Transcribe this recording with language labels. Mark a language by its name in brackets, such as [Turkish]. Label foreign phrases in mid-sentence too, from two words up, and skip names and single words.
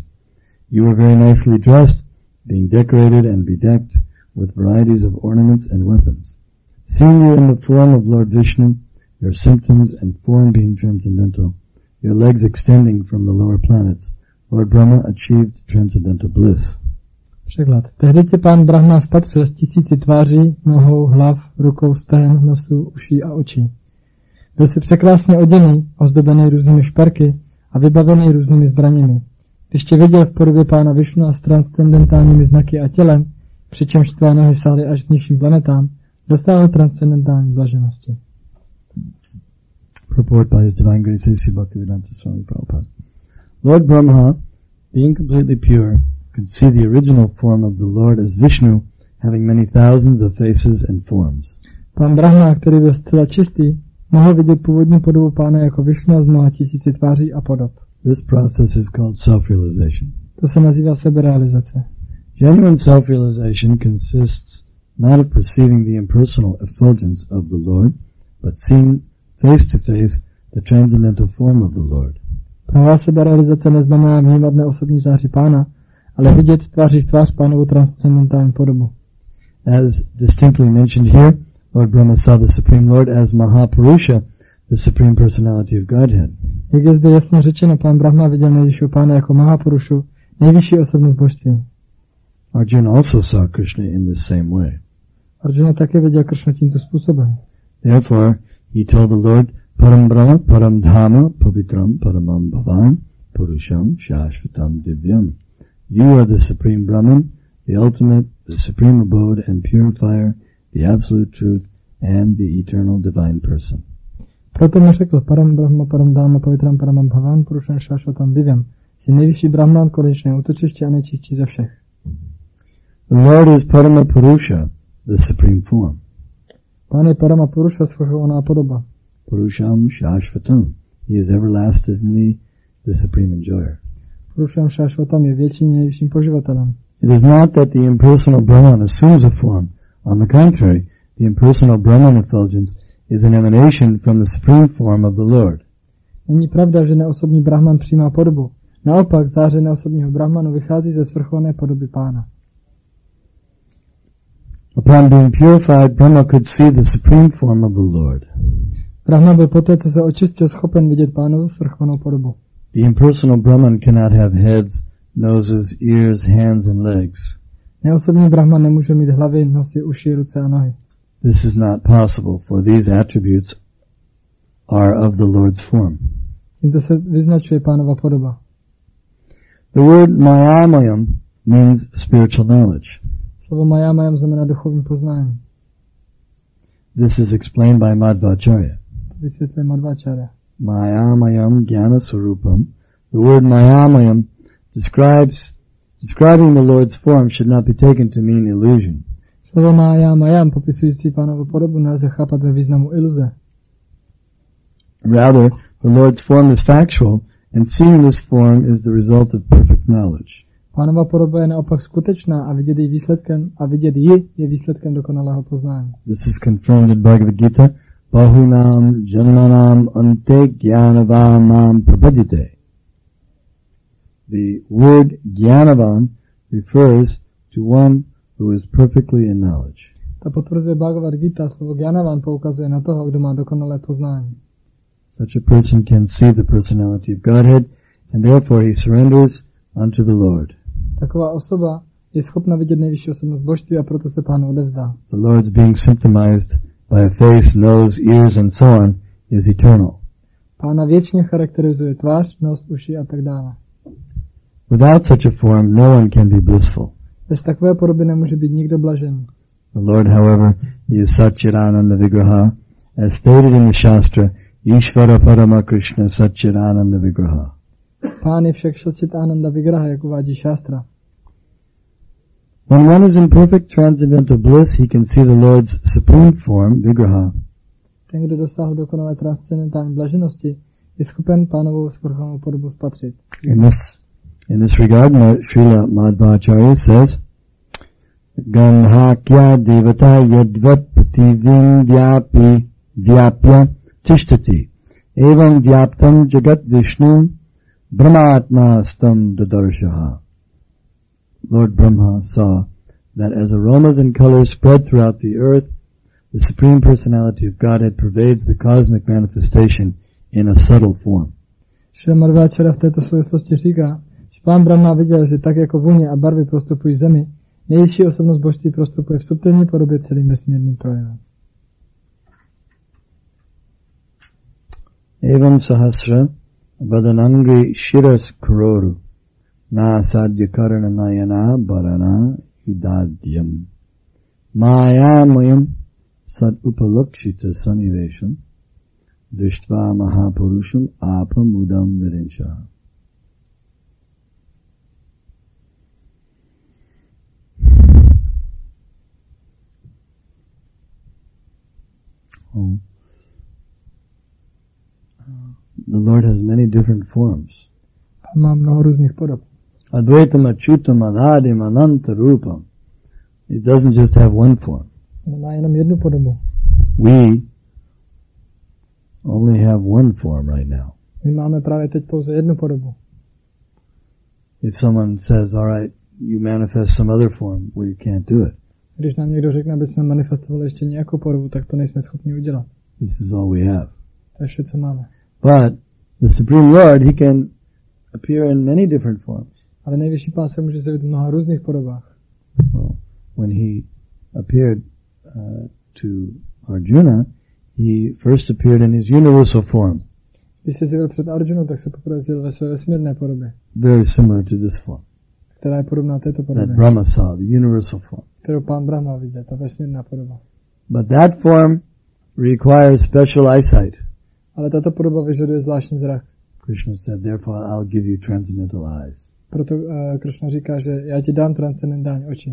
[English] You were very nicely dressed, being decorated and bedecked with varieties of ornaments and weapons. Seeing you in the form of Lord Vishnu, your symptoms and form being transcendental, your legs extending from the lower planets, Lord Brahma achieved transcendental bliss. [Czech] Překlad. Tehdy tě pán Brahma spatřil z tisíci tváří, nohou, hlav, rukou, stehen, nosů, uší a očí. Byl si překrásně oděný, ozdobený různými šperky a vybavený různými zbraněmi. Když tě viděl v podobě pána Višnu a s transcendentálními znaky a tělem, přičemž tvé nohy sály až k nižším planetám, dosáhl transcendentální blaženosti. [English] Purport by His Divine Grace A.C. Bhaktivedanta Swami Prabhupada. Lord Brahma, being completely pure, could see the original form of the Lord as Vishnu, having many thousands of faces and forms. [Czech] Pán Brahma, který byl zcela čistý, mohl vidět původní podobu pána jako Višnu z mnoha tisíci tváří a podob. [English] This process is called self-realization. [Czech] To se nazývá seberealizace. [English] Genuine self-realization consists not of perceiving the impersonal effulgence of the Lord, but seeing face to face the transcendental form of the Lord. [Czech] Pravá seberealizace neznamená vnímat neosobní záři pána, ale vidět tváří v tvář pánovu transcendentální podobu. [English] As distinctly mentioned here, Lord Brahma saw the Supreme Lord as Mahapurusha, the Supreme Personality of Godhead. [Czech] Jak je zde jasně řečeno, pán Brahma viděl nejvyššího pána jako Mahapurušu, nejvyšší osobnost božství. [English] Arjuna also saw Krishna in this same way. [Czech] Arjuna také viděl Krishna tímto způsobem. [English] Therefore, he told the Lord, [Sanskrit] Param Brahma, Param Dhama, Pavitram, Paramam Bhavan, Purusham, Shashvatam Divyam. [English] You are the Supreme Brahman, the ultimate, the supreme abode and purifier, the absolute truth, and the eternal divine person. [Czech] Proto mu řekl, [Sanskrit] Param Brahma, Param Dhama, Pavitram, Paramam Bhavan, Purusham, Shashvatam Divyam. [Czech] Jsi nejvyšší Brahman, konečné útočiště a nejčistší ze všech. [English] The Lord is [Sanskrit] Parama Purusha, [English] the supreme form. [Czech] Pán je [Sanskrit] Parama Purusha, [Czech] svrchovaná podoba. [Sanskrit] Purusham Shashvatam. [English] He is everlastingly the supreme enjoyer. [Sanskrit] Purusham Shashvatam [Czech] je věčný nejvyšším poživatelem. [English] It is not that the impersonal Brahman assumes a form. On the contrary, the impersonal Brahman effulgence is an emanation from the supreme form of the Lord. [Czech] Není pravda, že neosobní Brahman přijímá podobu. Naopak, záře neosobního Brahmanu vychází ze svrchované podoby pána. [English] Upon being purified, Brahma could see the supreme form of the Lord. [Czech] Brahma byl poté, co se očistil, schopen vidět pánovu svrchovanou podobu. [English] The impersonal Brahman cannot have heads, noses, ears, hands, and legs. [Czech] Neosobní Brahman nemůže mít hlavy, nosy, uši, ruce a nohy. [English] This is not possible, for these attributes are of the Lord's form. [Czech] Tímto se vyznačuje pánova podoba. [English] The word Mayamayam means spiritual knowledge. [Czech] Slovo Mayamayam znamená duchovní poznání. [English] This is explained by Madhvacharya. [Czech] To vysvětluje Madhvacharya. [Sanskrit] Mayamayam Jnana Swarupam. [English] The word Mayamayam describing the Lord's form should not be taken to mean illusion. [Czech] Slovo Mayamayam popisující pánovu podobu nelze chápat ve významu iluze. [English] Rather, the Lord's form is factual, and seeing this form is the result of perfect knowledge. [Czech] Pánova podoba je naopak skutečná a vidět ji je výsledkem dokonalého poznání. [English] This is confirmed in Bhagavad Gita. [Sanskrit] Bahunam janmanam ante jnanavamam prabhajite. [English] The word jnanavan refers to one who is perfectly in knowledge. [Czech] Ta potvrzuje Bhagavad Gita, slovo Jnanavan poukazuje na toho, kdo má dokonalé poznání. [English] Such a person can see the personality of Godhead, and therefore he surrenders unto the Lord. [Czech] Taková osoba je schopna vidět nejvyšší osobnost božství a proto se pánu odevzdá. [English] The Lord's being symptomized by a face, nose, ears, and so on is eternal. [Czech] Pána věčně charakterizuje tvář, nos, uši a tak dále. [English] Without such a form, no one can be blissful. [Czech] Bez takové podoby nemůže být nikdo blažený. [English] The Lord, however, he is [Sanskrit] Satchidananda Vigraha, [English] as stated in the Shastra, [Sanskrit] Ishvara Parama Krishna Satchidananda Vigraha. [Czech] Pán je však [Sanskrit] Satchidananda Vigraha, [Czech] jak uvádí šástra. [English] When one is in perfect transcendental bliss, he can see the Lord's supreme form, Vigraha. [Czech] Ten, kdo dosáhl dokonalé transcendentální blaženosti, je schopen Pánovou svrchovanou podobu spatřit. [English] In this regard, Srila Madhvacharya says, [Sanskrit] Ganhakya devata yadvat pativim vyapya tishtati evam vyaptam jagat vishnum brahmatma stam dadarshaha. [English] Lord Brahma saw that as aromas and colors spread throughout the earth, the Supreme Personality of Godhead pervades the cosmic manifestation in a subtle form. [Czech] Srila Madhvacharya v této souvislosti říká, že Pán Brahma viděl, že tak jako vůně a barvy prostupují zemi, nejvyšší osobnost božství prostupuje v subtilní podobě celým vesmírným projevem. [Sanskrit] Evam sahasra vadanangri shiras kororu na sadhya karana nayana barana yudadyam mayamayam sat upalakshita sanivesham drishtva mahapurusham apamudam virincha. [English] The Lord has many different forms. [Czech] Má mnoho různých podob. [Sanskrit] Advaitam achyutam anadim ananta rupam. [English] It doesn't just have one form. [Czech] Nemá jenom jednu podobu. [English] We only have one form right now. [Czech] My máme právě teď pouze jednu podobu. [English] If someone says, all right, you manifest some other form, well, you can't do it. [Czech] Když nám někdo řekne, aby jsme manifestovali ještě nějakou podobu, tak to nejsme schopni udělat. [English] This is all we have. [Czech] To je vše, co máme. [English] But the Supreme Lord, He can appear in many different forms. [Czech] Ale nejvyšší Pán se může zjevit v mnoha různých podobách. [English] Well, when He appeared to Arjuna, He first appeared in His universal form. [Czech] Když se zjevil před Arjunou, tak se poprvé zjevil ve své vesmírné podobě. [English] Very similar to this form. [Czech] Která je podobná této podobě. [English] That Brahma saw, the universal form. [Czech] Kterou Pán Brahma viděl, ta vesmírná podoba. [English] But that form requires special eyesight. [Czech] Ale tato podoba vyžaduje zvláštní zrak. [English] Krishna said, therefore I'll give you transcendental eyes. [Czech] Proto Krishna říká, že já ti dám transcendentální oči.